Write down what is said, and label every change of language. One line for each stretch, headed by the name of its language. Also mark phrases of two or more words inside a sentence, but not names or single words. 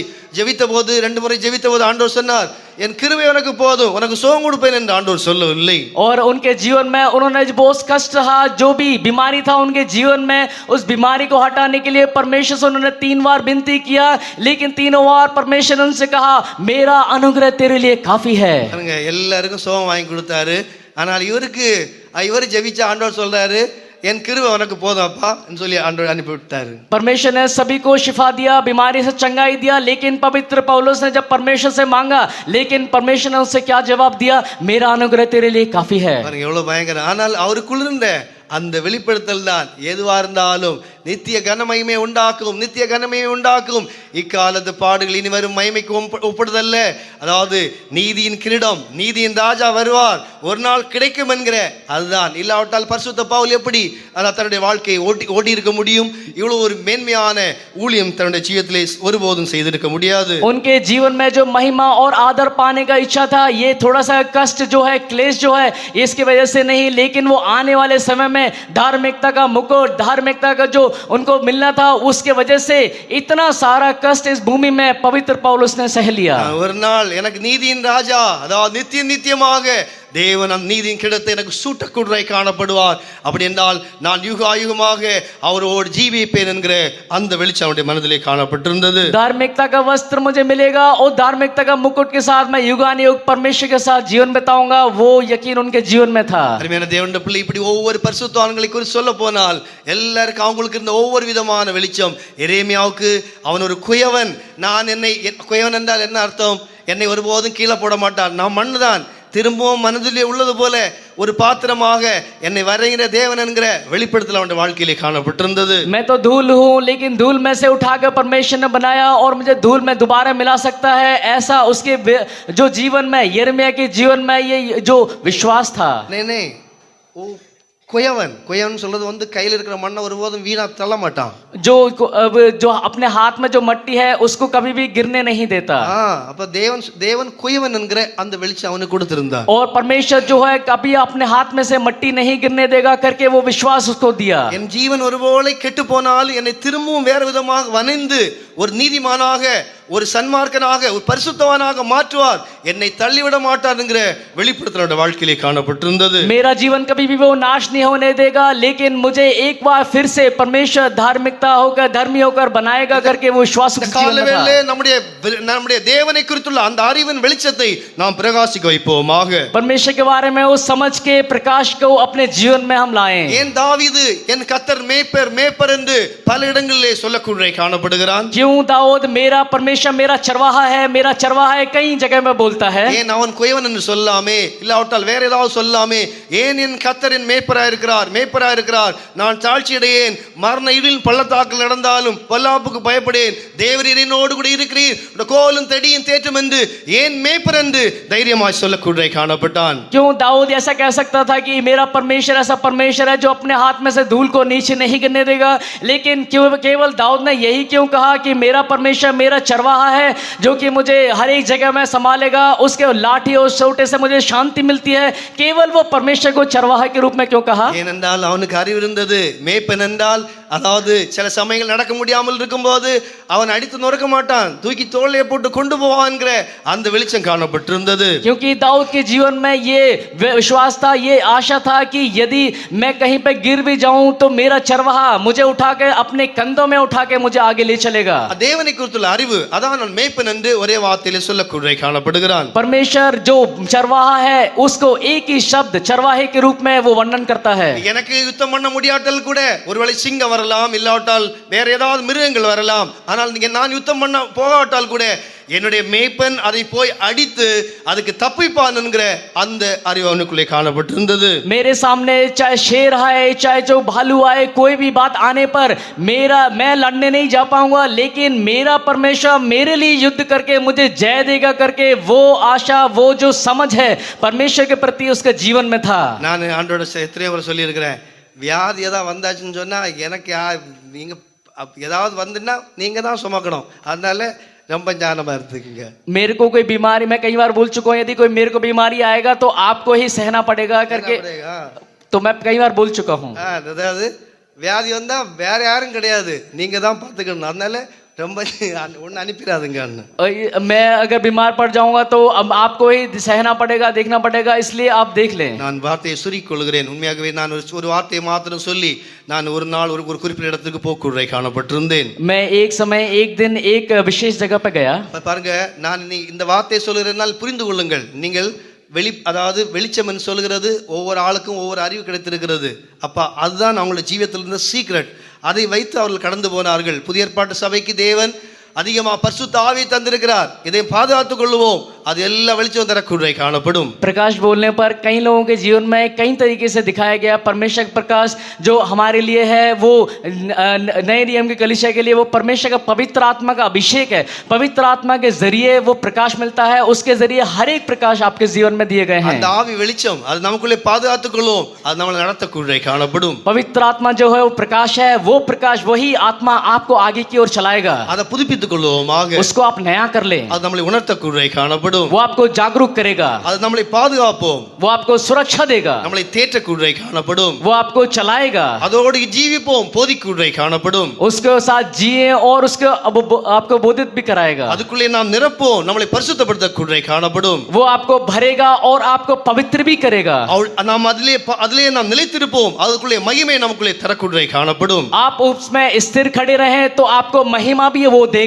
Tamil: ஜெபித்த போது 2 முறை ஜெபித்த போது ஆண்டவர் சொன்னார், என் கிருபை உனக்கு போதும், உனக்கு சுகம் கொடுப்பேன் என்று ஆண்டவர் சொல்லவில்லை.
Hindi: और उनके जीवन में उन्होंने बहुत कष्ट रहा, जो भी बीमारी था उनके जीवन में, उस बीमारी को हटाने के लिए परमेश्वर से उन्होंने 3 बार विनती किया, लेकिन तीनों बार परमेश्वर ने उनसे कहा मेरा अनुग्रह तेरे लिए काफी है.
Tamil: எல்லாருக்கும் சுகம் வாங்கி கொடுத்தாரு, ஆனால் இவர் ஜெபிச்ச ஆண்டவர் சொல்றாரு என் கிருபை உனக்கு போதும்ப்பா என்று சொல்லி ஆண்டவர் அனுப்பி விட்டாரு.
Hindi: परमेश्वर ने सभी को शिफा दिया, बीमारी से चंगाई दिया, लेकिन पवित्र पौलुस ने जब परमेश्वर से मांगा, लेकिन परमेश्वर ने उससे क्या जवाब दिया, मेरा अनुग्रह तेरे लिए काफी है.
Tamil: எவ்வளவு பயங்கரம். ஆனால் அவருக்குள்ள இருந்த அந்த வெளிப்படுத்தல் தான் எதுவா இருந்தாலும் நித்திய கனமகிமை உண்டாக்கும், நித்திய கனமகிமை உண்டாக்கும். இக்காலத்து பாடுகள் இனி வரும் மகிமைக்கு ஒப்பிடுதல்ல, அதாவது நீதியின் கிரீடம், நீதியின் ராஜா வருவார், ஒரு நாள் கிடைக்கும் என்கிற அதுதான். இல்லாவிட்டால் பரிசுத்த பவுல் எப்படி தன்னுடைய வாழ்க்கையை ஓட்டி இருக்க முடியும்? இவ்வளவு ஒரு மேன்மையான ஊழியம் தன்னுடைய ஜீவிதத்திலே ஒருபோதும் செய்திருக்க முடியாது.
Hindi: उनके जीवन में जो महिमा और आदर पाने का इच्छा था, ये थोड़ा सा कष्ट जो है, क्लेश जो है, इसकी वजह से नहीं, लेकिन वो आने वाले समय में धार्मिकता का मुकुट, धार्मिकता का जो उनको मिलना था, उसके वजह से इतना सारा कष्ट इस भूमि में पवित्र पौलुस ने सह लिया.
Tamil: ஒரு நாள் எனக்கு நீதியின் ராஜா, அதாவது நித்தியமாக தேவன் அந்த நீதியின் கிடத்தை எனக்கு சூட்டக்கூடரை காணப்படுவார். அப்படி என்றால் நான் யுகாயுகமாக அவரோடு ஜீவிப்பேன் என்கிற அந்த வெளிச்சம் அவருடைய மனதிலே காணப்பட்டிருந்தது.
Hindi: धार्मिकता का वस्त्र मुझे मिलेगा और धार्मिकता का मुकुट के साथ मैं युगानुयुग परमेश्वर के साथ जीवन बिताऊंगा, वो यकीन उनके जीवन में था.
Tamil: அருமையான தேவனுடைய பிள்ளை, இப்படி ஒவ்வொரு பரிசுத்தவான்களை குறித்து சொல்ல போனால் எல்லாருக்கும் அவங்களுக்கு இருந்த ஒவ்வொரு விதமான வெளிச்சம். எரேமியாவுக்கு அவன் ஒரு குயவன், நான் குயவன் என்றால் என்ன அர்த்தம்? என்னை ஒருபோதும் கீழே போட மாட்டான், நான் மண்ணு தான், திரும்பவும் மனதிலே உள்ளது போல ஒரு பாத்திரமாக என்னை வரைகிற தேவன் என்கிற வெளிப்படுத்தல் அவனுடைய வாழ்க்கையிலே காணப்பட்டிருந்தது.
Hindi: मैं तो धूल हूँ, लेकिन धूल में से उठाकर परमेश्वर ने बनाया और मुझे धूल में दोबारा मिला सकता है, ऐसा उसके जो जीवन में, यिर्मयाह के जीवन में ये जो विश्वास था. नहीं ओ
Tamil: குயவன் சொல்றது கையில் இருக்கிற மண்ணை ஒருபோதும் வீணா தள்ள மாட்டான்.
Hindi: जो अपने हाथ में जो मट्टी है उसको कभी भी गिरने नहीं देता.
Tamil: அப்ப தேவன் குயவன் என்கிற அந்த வெளிச்சம் அவனுக்கு கொடுத்திருந்தார்.
Hindi: और परमेश्वर जो है कभी अपने हाथ में से मट्टी नहीं गिरने देगा करके वो विश्वास उसको दिया.
Tamil: என் ஜீவன் ஒருவேளை கெட்டு போனால் என்னை திரும்பவும் வேறு விதமாக வணைந்து ஒரு நீதிமானாக, ஒரு சன்மார்க்கனாக, ஒரு பரிசுத்தவானாக மாற்றுவார், என்னை தள்ளிவிட மாட்டார் என்கிற வெளிப்படுத்தலோட வாழ்க்கையிலே காணப்பட்டிருந்தது.
Hindi: मेरा जीवन कभी भी वो नाश नहीं होने देगा, लेकिन मुझे एक बार फिर से परमेश्वर धार्मिकता होकर, धर्मी होकर बनाएगा करके वो विश्वास
Tamil: நம்முடைய தேவனை குறித்துள்ள அந்த அறிவின் வெளிச்சத்தை நாம் பிரகாசிக்க வைப்போமாக.
Hindi: परमेश्वर के बारे में उस समझ के प्रकाश को अपने जीवन में हम लाएं.
Tamil: ஏன் தாவீது என் கர்த்தர் மேய்ப்பர் என்று பல இடங்களிலே சொல்லக்கூடிய காணப்படுகிறான்?
Hindi: क्यों दाऊद मेरा परमेश्वर मेरा चरवाहा है, मेरा चरवाहा है, कई जगह में बोलता है?
Tamil: ஏன் அவன் குயவன் என்று சொல்லாமே, இல்லாவிட்டால் வேற ஏதாவது சொல்லாமே, ஏன் என் கர்த்தரின் மேய்ப்பராய் இருக்கிறார், நான் தாழ்ச்சியடையேன், மரண இருளின் பள்ளத்தாக்கில் நடந்தாலும் பொல்லாப்புக்கு பயப்படேன், தேவரீர் என்னோடு கூட இருக்கிறீர், கோலும் தடியும் தேற்றும் என்று ஏன் மேய்ப்பர் என்று தைரியமாய் சொல்லக்கூடிய காணப்பட்டான்?
Hindi: क्यों दाऊद ऐसा कह सकता था कि मेरा परमेश्वर ऐसा परमेश्वर है जो अपने हाथ में से धूल को नीचे नहीं गिरने देगा, लेकिन केवल दाऊद ने यही क्यों कहा कि मेरा परमेश्वर मेरा चरवाहा है जो कि मुझे हर एक जगह में संभालेगा, उसके लाठी और सोटे से मुझे शांति मिलती है, केवल वो परमेश्वर को चरवाहा के रूप में क्यों कहा?
Tamil: ஏனென்றால் அவனுக்கு அறிவு இருந்தது. மேய்ப்பன் என்றால் அதாவது சில சமயங்கள் நடக்க முடியாமல் இருக்கும்போது அவன் அடித்து நொறுக்க மாட்டான், தூக்கி தோளிலே போட்டு கொண்டு போவான்ங்கிற அந்த வெளிச்சம் காணப்பட்டிருந்தது.
Hindi: क्योंकि दाऊद के जीवन में ये विश्वास था, ये आशा था कि यदि मैं कहीं पे गिर भी जाऊं तो मेरा चरवाहा मुझे उठा के अपने कंधों में उठा के मुझे आगे ले चलेगा.
Tamil: தேவனை குறித்துள்ள அறிவு அதான் மேய்ப்பன் என்று ஒரே வார்த்தையிலே சொல்லக்கூடிய காணப்படுகிறான்.
Hindi: परमेश्वर जो चरवाहा है उसको एक ही शब्द चरवाहे के रूप में वो वर्णन करता है.
Tamil: எனக்கு யுத்தம் பண்ண முடியாட்டல் கூட ஒருவேளை சிங்கம் வரலாம், இல்லாவிட்டால் வேற ஏதாவது மிருகங்கள் வரலாம், ஆனால் நான் யுத்தம் பண்ண போகாவிட்டால் கூட என்னுடைய மேய்ப்பன் அதை போய் அடித்து அதுக்கு தப்பிப்பான் என்கிற அந்த அறிவு அவனுக்குள்ளே காணப்பட்டிருந்தது.
Hindi: मेरे सामने चाहे शेर आए चाहे जो भालू आए कोई भी बात आने पर मैं लड़ने नहीं जा पाऊंगा, लेकिन मेरा परमेश्वर मेरे लिए युद्ध करके मुझे जय देगा करके वो आशा वो जो समझ है परमेश्वर के प्रति उसके जीवन में था.
Tamil: நான் ஆண்டோட எத்தனையோ முறை சொல்லியிருக்கிறேன், வியாதி ஏதாவது வந்தாச்சுன்னு சொன்னா எனக்கு நீங்க ஏதாவது வந்துன்னா நீங்க தான் சுமக்கணும், அதனால ரொம்ப ஞானமா இருந்துக்குங்க.
Hindi: मेरे को कोई बीमारी, मैं कई बार बोल चुका हूँ, यदि कोई मेरे को बीमारी आएगा तो आपको ही सहना पड़ेगा करके, तो मैं कई बार बोल चुका हूँ.
Tamil: அதாவது வியாதி வந்தா வேற யாரும் கிடையாது, நீங்க தான் பார்த்துக்கணும், அதனால ரொம்ப ஒன்று அனுப்பிடாதுங்க.
Hindi: मैं अगर बीमार पड़ जाऊंगा तो अब आपको ही सहना पड़ेगा, देखना पड़ेगा, इसलिए आप देख लें.
Tamil: நான் வார்த்தையை சுருக்கிக் கொள்கிறேன். உண்மையாகவே நான் ஒரு வார்த்தையை மாத்திரம் சொல்லி நான் ஒரு நாள் ஒரு குறிப்பிட்ட இடத்துக்கு போக்குவரை காணப்பட்டிருந்தேன்.
Hindi: मैं एक समय एक दिन एक विशेष जगह पे गया.
Tamil: பாருங்க, நான் இந்த வார்த்தையை சொல்கிறதுனால் புரிந்து கொள்ளுங்கள். நீங்கள் அதாவது வெளிச்சம் என்று சொல்கிறது ஒவ்வொரு ஆளுக்கும் ஒவ்வொரு அறிவு கிடைத்திருக்கிறது. அப்பா அதுதான் அவங்களோட ஜீவியத்தில் இருந்த சீக்ரெட். அதை வைத்து அவர்கள் கடந்து போனார்கள். புதிய ஏற்பாட்டு சபைக்கு தேவன் அதிகமா பரிசுத்த ஆவியை தந்திருக்கிறார். இதை பாதுகாத்துக் கொள்வோம், அது எல்லா வெளிச்சம் தரக்கூடிய காணப்படும்.
Hindi: प्रकाश बोलने पर कई लोगों के जीवन में कई तरीके से दिखाया गया परमेश्वर का प्रकाश जो हमारे लिए है, वो नए नियम की कलीसिया के लिए वो परमेश्वर का पवित्र आत्मा का अभिषेक है. पवित्र आत्मा के जरिए वो प्रकाश मिलता है, उसके जरिए हर एक प्रकाश आपके जीवन में दिए गए हैं.
Tamil: அந்த ஆவி வெளிச்சம் அது நமக்குள்ளே பாதுகாத்துக் கொள்வோம், அது நம்மளை நடத்தக்கூடிய காணப்படும்.
Hindi: पवित्र आत्मा जो है वो प्रकाश है, वो प्रकाश वही आत्मा आपको आगे की ओर चलाएगा.
Tamil: அதை புதுப்பித்துக் கொள்வோமாக,
Hindi: उसको आप नया कर ले,
Tamil: அது நம்மளை உணர்த்தக்கூடிய காணப்படும்.
Hindi: वो आपको जागरूक करेगा,
Tamil: அது நம்மளை பாதுகாப்போம்,
Hindi: वो आपको सुरक्षा देगा,
Tamil: நம்மளை தேற்றக்கூடிய காணப்படும்.
Hindi: वो आपको चलाएगा,
Tamil: அதோடு ஜீவிப்போம், போதிக்கூடிய காணப்படும்.
Hindi: उसके साथ जिए और उसको आपको बोधित भी कराएगा.
Tamil: அதுக்குள்ளே நாம் நிரப்போம், நம்மளை பரிசுத்தப்படுத்தக்கூடிய காணப்படும்.
Hindi: वो आपको भरेगा और आपको पवित्र भी करेगा.
Tamil: நாம் அதிலே நாம் நிலைத்திருப்போம், அதுக்குள்ளே மகிமை நமக்குள்ளே தரக்கூடிய காணப்படும்.
Hindi: आप उसमें स्थिर खड़े रहे तो आपको महिमा भी वो देगा.